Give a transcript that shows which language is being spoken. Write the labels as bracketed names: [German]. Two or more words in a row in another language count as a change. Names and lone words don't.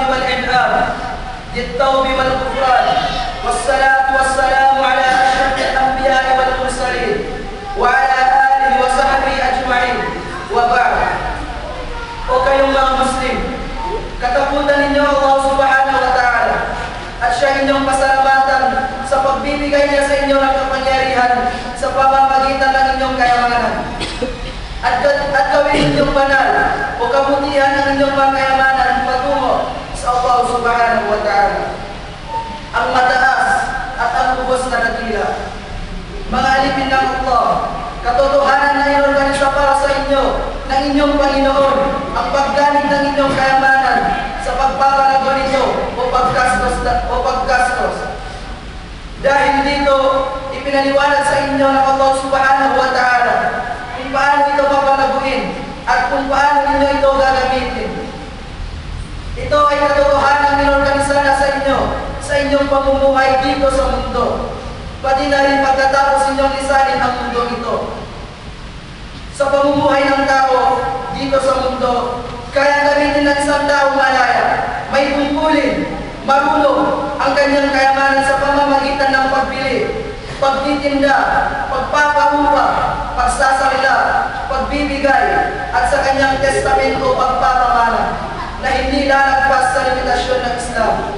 [Arabic] والإنعام ذي التوب والغفران، والصلاة والسلام على أشرف الأنبياء والمرسلين وعلى آله وصحبه أجمعين. وبعد. [Filipino] O kayong mga Muslim, katakutan ninyo Allah [Arabic] سبحانه وتعالى [Filipino] at siya inyong pasalamatan sa pagbibigay niya sa inyo ng kapangyarihan sa pamamagitan ng inyong kayamanan. At gawin ninyong banal o kabutihan ng inyong mga kayamanan patungo sa Allah [Arabic] سبحانه وتعالى, [Filipino] ang mataas at ang lubos na dakila. Mga alipin ng Allah, katotohanan na inorganisa para sa inyo ng inyong Panginoon ang paggamit ng inyong kayamanan sa pagpapalago nito o paggastos. Dahil dito, ipinaliwanag sa inyo ng Allah [Arabic] سبحانه وتعالى [Filipino] kung paano ito papalaguin at kung paano ninyo ito gagamitin. Ito ay katotohanan inorganisa na sa inyo sa inyong pamumuhay dito sa mundo, pati na rin pagkatapos inyong lisanin ang mundo ito. Sa pamumuhay ng tao dito sa mundo, kaya gamitin ng isang tao malaya, may tungkulin, marunong ang kanyang kayamanan sa pamamagitan ng pagbili, pagtitinda, pagpapahupa, pagsasarila, pagbibigay, at sa kanyang testamento pagpapamana na hindi lalagpas sa limitasyon ng Islam.